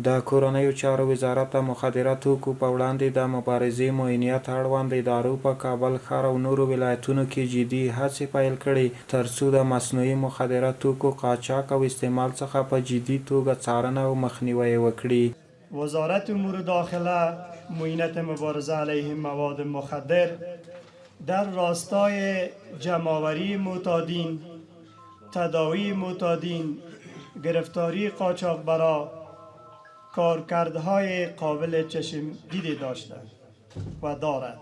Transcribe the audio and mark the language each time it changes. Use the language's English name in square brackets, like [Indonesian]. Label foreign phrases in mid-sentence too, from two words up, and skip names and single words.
[Pashto] د کورنیو چارو وزارت د مخدره توکو په وړاندې د مبارزې معینیت اړوند ادارو په کابل ښار او نورو ولایتونو کې جدي هڅې پیل کړي ترڅو د مصنوعي مخدره توکو قاچاق او استعمال څخه په جدي توګه څارنه او مخنیوی وکړي. [Persian] وزارت امور داخله معینت مبارزه علیه مواد مخدر در راستای جمع‌آوری معتادین، تداوی معتادین، گرفتاری قاچاقبرا کارکردهای قابل چشمگیری داشته و دارد.